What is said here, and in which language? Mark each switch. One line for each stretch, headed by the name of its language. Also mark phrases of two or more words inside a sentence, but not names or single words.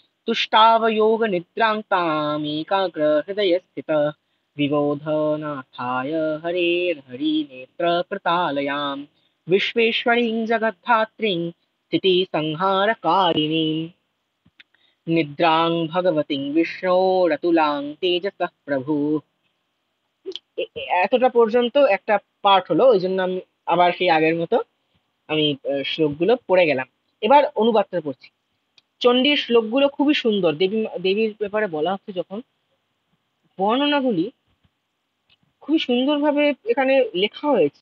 Sanskrit: तुष्टावयोगनिद्रान्तामेकाग्रहृदयस्थितः विबोधनाथाय हरेर्हरिनेत्रकृतालयां विश्वेश्वरीं जगद्धात्रीं स्थितिसंहारकारिणीं निद्रां भगवतीं विष्णोरतुलां तेजसः प्रभु।
Bangla: এতটা পর্যন্ত একটা পার্ট হলো, ওই জন্য আমি আবার সেই আগের মতো আমি শ্লোকগুলো পড়ে গেলাম। এবার অনুবাদটা পড়ছি। চণ্ডীর শ্লোকগুলো খুবই সুন্দর। দেবীর ব্যাপারে বলা হচ্ছে যখন, বর্ণনাগুলি খুবই সুন্দরভাবে এখানে লেখা হয়েছে।